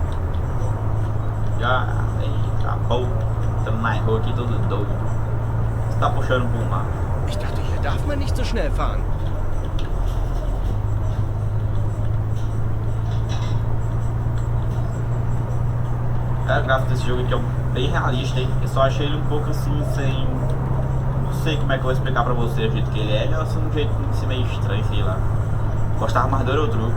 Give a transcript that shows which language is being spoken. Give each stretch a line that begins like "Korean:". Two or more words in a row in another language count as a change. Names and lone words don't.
Portuguese: Já, eita, pô, estamos na rua aqui todo doido. tá puxando pro mar?
German: Ich dachte, hier darf man nicht so schnell fahren.
Portuguese: O gráfico desse jogo aqui é bem realista, hein? Eu só achei ele um pouco assim, sem... Não sei como é que eu vou explicar pra você o jeito que ele é. Ele é assim, um jeito assim, meio estranho, sei lá. Gostava mais do Eurotruck.